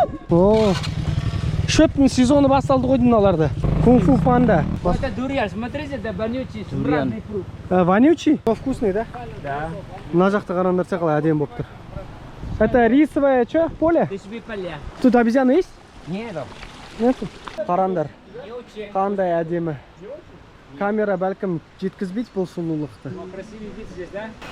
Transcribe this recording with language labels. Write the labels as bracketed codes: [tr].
[kk] О, шөптің сезоны басталды ғой мыналарда. Кунг-фу панда. [ru] Это дуриан, смотрите, это вонючий, сумрачный фрукт. Вонючий? Вкусный, да? Да. [kk] Мына жақты қараңдарса қалай әдемі болып тұр. [ru] Это рисовое что? Поле? Рисовые поля. Тут обезьяны есть? Нет. Нету. [kk] Қарандар. Қандай әдемі. Камера бәлкім жеткізбейді бұл сұлулықты. [ru] Красивый вид здесь, да?